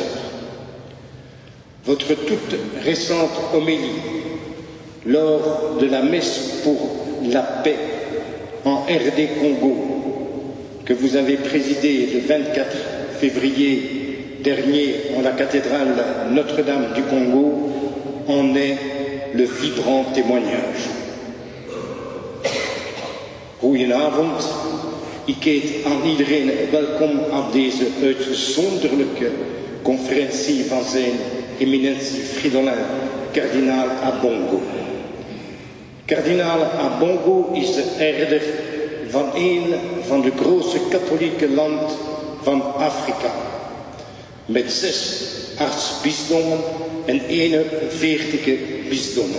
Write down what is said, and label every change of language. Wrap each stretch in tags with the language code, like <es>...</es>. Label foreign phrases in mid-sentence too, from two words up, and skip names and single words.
<fr>Votre toute récente homélie lors de la messe pour la paix en RD Congo que vous avez présidée le 24 février dernier en la cathédrale Notre-Dame du Congo en est le vibrant témoignage.</fr> <nl>Goedenavond, ik heet aan iedereen welkom aan deze uitzonderlijke conferentie van zijn eminentie Fridolin, kardinaal Ambongo. Kardinaal Ambongo is de herder van een van de grootste katholieke land van Afrika, met 6 aartsbisdommen en 41 bisdommen.</nl>